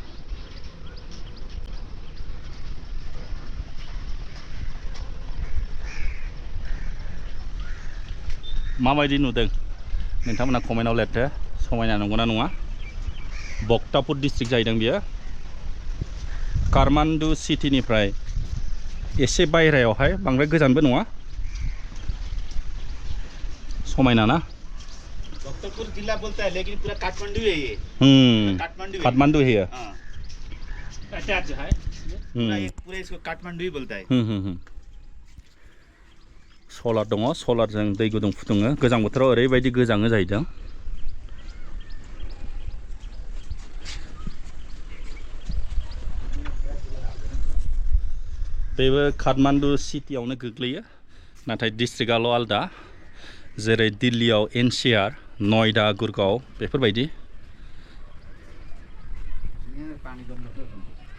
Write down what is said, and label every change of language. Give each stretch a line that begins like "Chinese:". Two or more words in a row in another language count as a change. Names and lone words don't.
Bodo: माबायदि नुदों नोंथांमोना कमेन्टआव लिरदो समायना नंगौना नङा बक्तापुर डिस्ट्रिक्ट जाहैदों बियो काठमान्डु सिटिनिफ्राय एसे बायरायावहाय बांद्राय गोजानबो नङा समायना ना
Hindi: बक्तापुर जिला बोलता है लेकिन पूरा काठमांडू है ये काठमांडू है अटैच है पूरा इसको काठमांडू ही बोलता है
Bodo: सलार दङ सलारजों दै गुदुं फुदुङो गोजां बोथोराव ओरैबायदि गोजाङो जाहैदों बेबो काठमान्डु सिटियावनो गोग्लैयो नाथाय डिस्ट्रिक्टआल' आलदा जेरै दिल्लीयाव NCR नयदा गुरगाव बेफोरबायदि